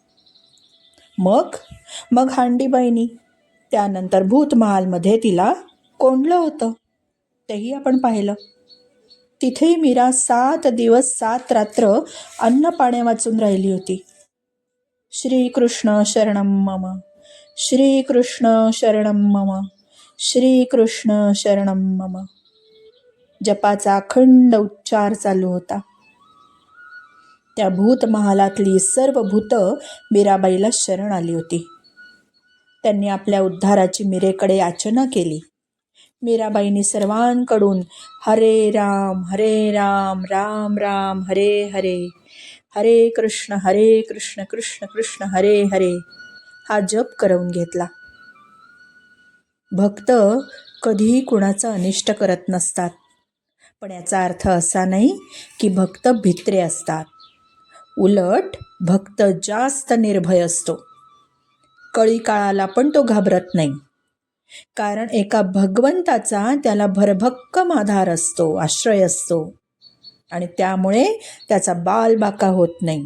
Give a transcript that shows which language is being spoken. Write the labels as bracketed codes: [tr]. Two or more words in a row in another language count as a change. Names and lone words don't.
[mr] मग हांडीबाईंनी त्यानंतर भूतमहालमध्ये तिला कोंडलं होतं, तेही आपण पाहिलं. तिथे मीरा 7 दिवस 7 रात्र अन्न पाण्या वाचून राहिली होती. [sa] श्रीकृष्ण शरणम मम, श्रीकृष्ण शरणम मम, श्रीकृष्ण शरणम मम. [mr] जपाचा अखंड उच्चार चालू होता. त्या भूतमहालातली सर्व भूतं मीराबाईला शरण आली होती. त्यांनी आपल्या उद्धाराची मीरेकडे याचना केली. मीराबाईंनी सर्वांकडून [sa] हरे राम राम राम हरे हरे, हरे कृष्ण कृष्ण कृष्ण हरे हरे [mr] हा जप करवून घेतला. भक्त कधीही कुणाचं अनिष्ट करत नसतात, पण याचा अर्थ असा नाही की भक्त भित्रे असतात. उलट भक्त जास्त निर्भय असतो. कळी काळाला पण तो घाबरत नाही, कारण एका भगवंताचा त्याला भरभक्कम आधार असतो, आश्रय असतो, आणि त्यामुळे त्याचा बालबाका होत नाही.